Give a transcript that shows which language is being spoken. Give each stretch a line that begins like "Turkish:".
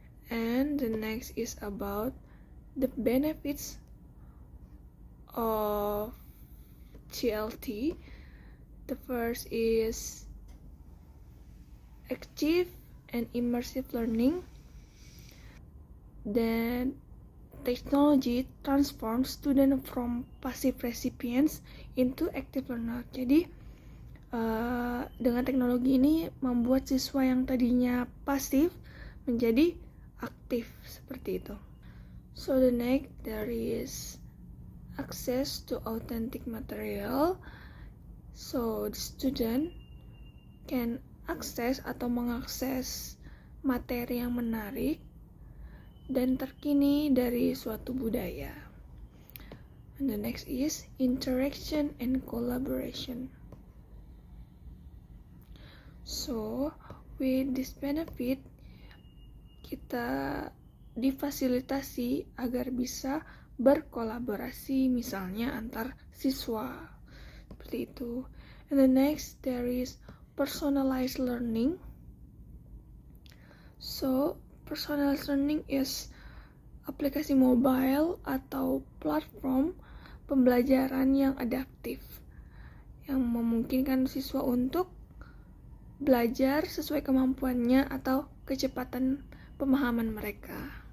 English: And the next is about the benefits of TLT. The first is active and immersive learning. Then technology transforms students from passive recipients into active learner.
Indonesian: Jadi dengan teknologi ini membuat siswa yang tadinya pasif menjadi aktif seperti itu.
English: So the next, there is access to authentic material. So the student can
Indonesian: akses atau mengakses materi yang menarik dan terkini dari suatu budaya.
English: And the next is interaction and collaboration. So with this benefit,
Indonesian: kita difasilitasi agar bisa berkolaborasi misalnya antar siswa seperti itu.
English: And the next, there is personalized learning. So personalized learning is
Indonesian: aplikasi mobile atau platform pembelajaran yang adaptif yang memungkinkan siswa untuk belajar sesuai kemampuannya atau kecepatan pemahaman mereka.